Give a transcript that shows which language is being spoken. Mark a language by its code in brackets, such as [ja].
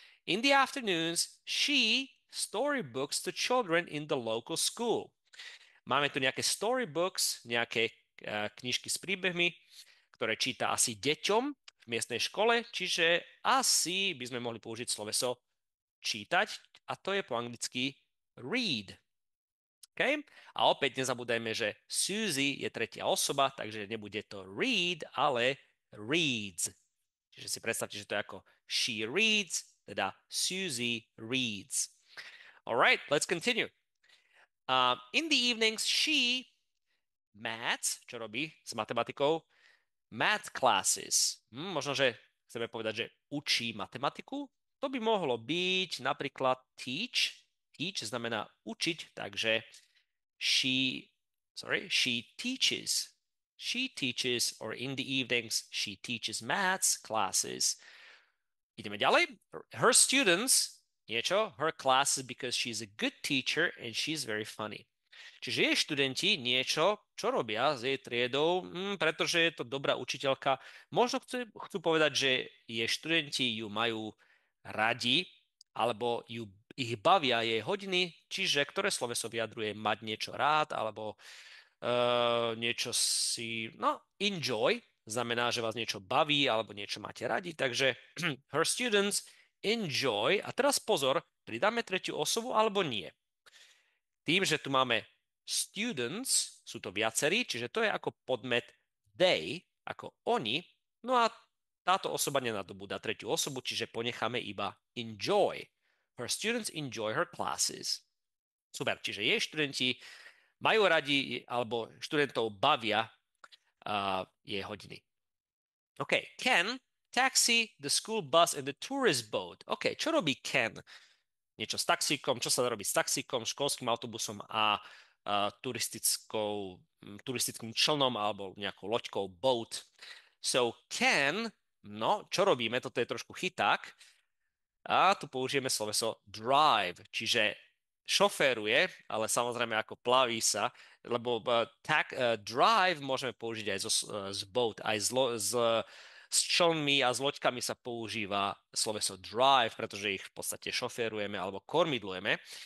[en] In the afternoons, she storybooks to children in the local school. [sk] Máme tu nejaké storybooks, nejaké knižky s príbehmi, ktoré číta asi deťom v miestnej škole, čiže asi by sme mohli použiť sloveso čítať a to je po anglicky read. Okay? A opäť nezabúdajme, že Susie je tretia osoba, takže nebude to read, ale reads. Čiže si predstavte, že to je ako [en] she reads, [sk] teda [en] Susie reads. Alright, let's continue. In the evenings, she maths, [sk] čo robí s matematikou? [en] Math classes. [sk] Možno, že chceme povedať, že učí matematiku. To by mohlo byť napríklad teach. Teach znamená učiť, takže [en] she teaches. She teaches, or in the evenings, she teaches maths classes. [sk] Ideme ďalej. [en] Her students, her classes because she's a good teacher and she's very funny. [sk] Čiže jej študenti niečo, čo robia s jej triedou, pretože je to dobrá učiteľka. Možno chcú povedať, že jej študenti ju majú radi, alebo ich bavia jej hodiny, čiže ktoré sloveso vyjadruje mať niečo rád, alebo niečo enjoy, znamená, že vás niečo baví, alebo niečo máte radi. Takže [en] her students enjoy. [sk] A teraz pozor, pridáme tretiu osobu alebo nie. Tým, že tu máme students, sú to viacerí, čiže to je ako podmet they, ako oni, no a táto osoba nenadobúda tretiu osobu, čiže ponecháme iba enjoy. [en] Her students enjoy her classes. [sk] Super, čiže jej študenti majú radi, alebo študentov bavia jej hodiny. [en] OK, Ken taxi the school bus and the tourist boat. [sk] OK, čo robí Ken? Niečo s taxíkom, čo sa dá robiť s taxíkom, školským autobusom a turistickým člnom alebo nejakou loďkou, boat. So Ken, no, čo robíme? Toto je trošku chyták. A tu použijeme sloveso drive, čiže šoféruje, ale samozrejme ako plaví sa, lebo drive môžeme použiť aj z boat, aj s člnmi a s loďkami sa používa sloveso drive, pretože ich v podstate šoférujeme alebo kormidlujeme.